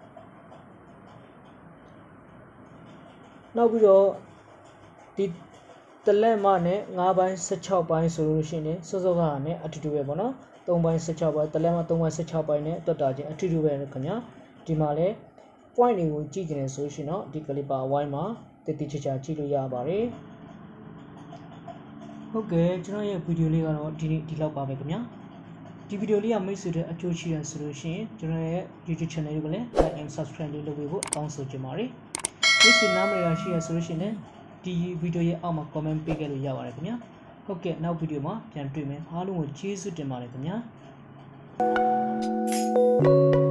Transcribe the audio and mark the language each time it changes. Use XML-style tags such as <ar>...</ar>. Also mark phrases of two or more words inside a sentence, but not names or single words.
<my>နောက်ပြီးတော့ဒီတလက်မနဲ့9ပိုင်း16ပိုင်းဆိုလို့ရှိရင်စောစောကနဲ့အတူတူပဲပေါ့နော်3ပိုင်း16ပိုင်းတလက်မ3ပိုင်း16ပိုင်းနဲ့တွက်တာချင်းအတူတူပဲခင်ဗျာဒီမှာလဲ point တွေကိုကြည့်ကြတယ်ဆိုရှင်တော့ဒီ caliper y မှာတည်တည်ချာချာကြည့်လို့ရပါတယ် ဟုတ်ကဲ့ကျွန်တော်ရဲ့ဗီဒီယိုလေးကတော့ဒီလောက်ပါပဲခင်ဗျာဒီဗီဒီယိုလေးကမိတ်ဆွေတွေအကျိုးရှိရဆိုလို့ရှိရင်ကျွန်တော်ရဲ့</my> <en>YouTube channel</en> <my>လေးကိုလည်း</my> <en>like and subscribe</en> <my>လေးလုပ်ပေးဖို့တောင်းဆိုချင်ပါတယ်မိတ်ဆွေနားမရရှိရဆိုလို့ရှိရင်ဒီဗီဒီယိုရဲ့အောက်မှာ comment ပေးခဲ့လို့ရပါတယ်ခင်ဗျာဟုတ်ကဲ့နောက်ဗီဒီယိုမှာပြန်တွေ့မယ်အားလုံးကိုကျေးဇူးတင်ပါတယ်ခင်ဗျာ</my>